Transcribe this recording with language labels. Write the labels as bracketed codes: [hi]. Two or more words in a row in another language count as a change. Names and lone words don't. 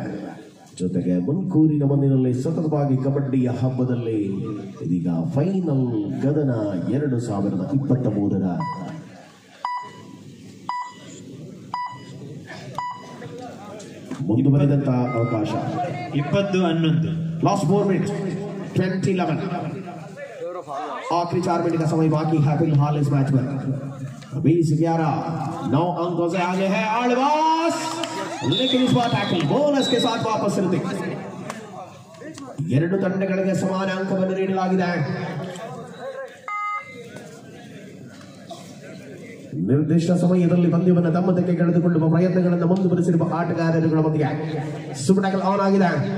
[kn] ಜೊತೆಗೆ ಮುನ್ಕೂರಿನ ಮಣ್ಣಿನಲ್ಲಿ ಸತತವಾಗಿ ಕಬಡ್ಡಿಯ ಹಬ್ಬದಲ್ಲಿ ಇದೀಗ ಫೈನಲ್ ಗದನ 2023ರ ಮುಂದುವರೆದಂತಹ ಅವಕಾಶ. 20-11. [hi] लास्ट 4 मिनट 2011. आखिरी 4 मिनट का समय बाकी है फिलहाल इस मैच में. 20-11 9 अंकों से आगे है आಳ್ವಾಸ್. लेकिन इस बार [en] tackle bonus [hi] के साथ वापस ऋतिक. [kn] ಎರಡು ತಂಡಗಳಿಗೆ ಸಮಾನ ಅಂಕವನ್ನು ನೀಡಲಾಗಿದೆ. ನಿರ್ದಿಷ್ಟ ಸಮಯದಲ್ಲಿ ಪಂದ್ಯವನ್ನು ತಮ್ಮ ತೆಗೆ ಕಳೆದುಕೊಳ್ಳುವ ಪ್ರಯತ್ನಗಳನ್ನು ಮುಂದುವರೆಸಿರುವ ಆಟಗಾರರುಗಳ ಮಧ್ಯೆ [en] super tackle on [kn] ಆಗಿದೆ.